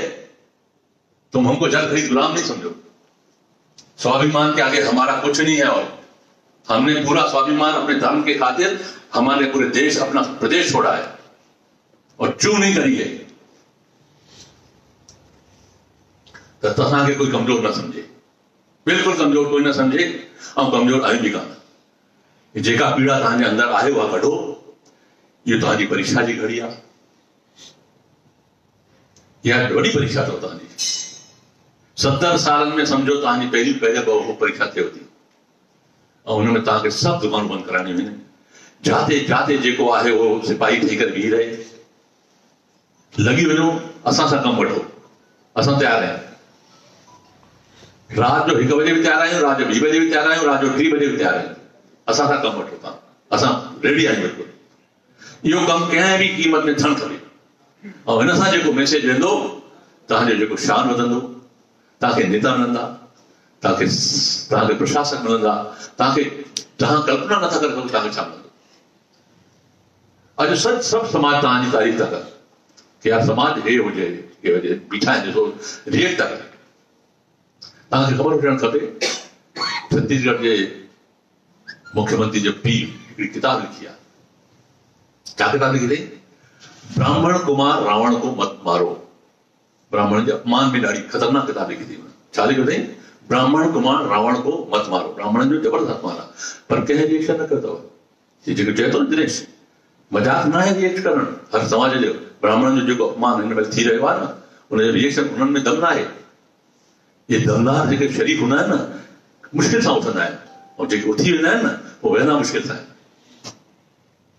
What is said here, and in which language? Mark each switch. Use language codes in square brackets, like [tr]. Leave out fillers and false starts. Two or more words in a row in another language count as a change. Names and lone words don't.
[hi] तुम हमको जल खरीद गुलाम नहीं समझो। स्वाभिमान के आगे हमारा कुछ नहीं है। और हमने पूरा स्वाभिमान अपने धर्म के खातिर हमारे पूरे देश, अपना प्रदेश छोड़ा है और चूं नहीं करी है। [sd] तो तव्हांखे कोई कमजोर न समझे, बिल्कुल कमजोर कोई न समझे, ऐं कमजोर आहियूं बि कान। जेका पीड़ा तव्हांजे अंदरि आहे उहा कढो। इहो तव्हांजी परीक्षा जी घड़ी आहे, इहा वॾी परीक्षा अथव तव्हांजी। 70 सालनि में सम्झो तव्हांजी पहिरीं परीक्षा थिए थी, ऐं हुनमें तव्हांखे सभु दुकानूं बंदि कराइणियूं आहिनि। [hi] जाते जाते [sd] जेको आहे उहो सिपाही ठही करे बीह रहे, लॻी वञो, असां सां कमु वठो, असां तयारु आहियूं। रात जो 1 बजे भी तैयार आहियूं, रात जो 2 बजे भी तैयार आहियूं, रात जो 3 बजे भी तैयार आहियूं। असां सां कमु वठो तव्हां, असां रेडी आहियूं बिल्कुलु। इहो कमु कंहिं बि क़ीमत में थियणु खपे। ऐं हिन सां जेको मैसेज वेंदो, तव्हांजो जेको शान वधंदो, तव्हांखे नेता मिलंदा, तव्हांखे प्रशासक मिलंदा, तव्हां कल्पना नथा करे सघो तव्हांखे छा मिलंदो। अॼु सभु समाज तव्हांजी तारीफ़ था कनि कि यार समाज हे हुजे, हे हुजे, बीठा आहिनि ॾिसो, रिएक्ट था कनि। तव्हांखे ख़बर हुजणु खपे, छत्तीसगढ़ जे मुख्यमंत्री जो पीउ हिकिड़ी किताब लिखी आहे। क्या किताब लिखी अथई? [hi] ब्राह्मण कुमार रावण को मत मारो। [sd] ब्राह्मण जे अपमान में ॾाढी ख़तरनाक किताब लिखी अथई। छा लिखियो अथई? [hi] ब्राह्मण कुमार रावण को मत मारो। [sd] ब्राह्मणनि जो ज़बरदस्त अपमान आहे, पर कंहिं रिएक्शन न कयो अथव। जेको चए थो दिनेश, मज़ाक न आहे रिएक्ट करणु। हर समाज जो ब्राह्मणनि जो जेको अपमान हिन महिल थी रहियो आहे न, उनजो रिएक्शन उन्हनि में दम न आहे। ये दमदार जेके शरीफ़ हूंदा आहिनि न, मुश्किल सां उथंदा आहिनि, ऐं जेके उथी वेंदा आहिनि न, उहे वेंदा मुश्किल सां आहिनि।